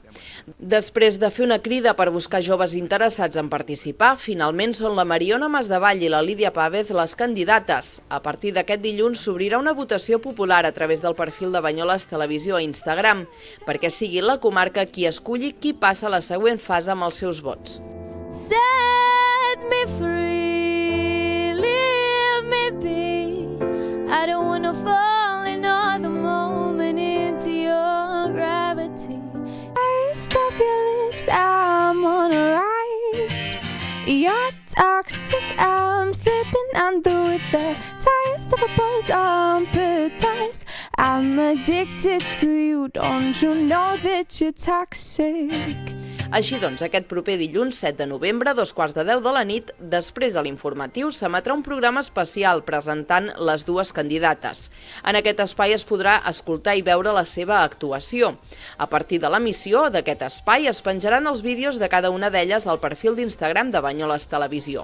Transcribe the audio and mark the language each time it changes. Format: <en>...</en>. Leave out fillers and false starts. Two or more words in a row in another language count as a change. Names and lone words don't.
<ca>Després de fer una crida per buscar joves interessats en participar, finalment són la Mariona Masdevall i la Lídia Pàvez les candidates. A partir d'aquest dilluns s'obrirà una votació popular a través del perfil de Banyoles Televisió a Instagram, perquè sigui la comarca qui esculli qui passa a la següent fase amb els seus vots.</ca> <en>Set me free, leave me be. I don't wanna fall another moment into your gravity. I stop your lips, I'm on a ride. You're toxic, I'm slipping under with the tightest of a boy's empathize. I'm addicted to you, don't you know that you're toxic?</en> <ca>Així doncs, aquest proper dilluns 7 de novembre, a 2:15 de la nit, després de l'informatiu, s'emetrà un programa especial presentant les dues candidates. En aquest espai es podrà escoltar i veure la seva actuació. A partir de l'emissió d'aquest espai es penjaran els vídeos de cada una d'elles al perfil d'Instagram de Banyoles Televisió.</ca>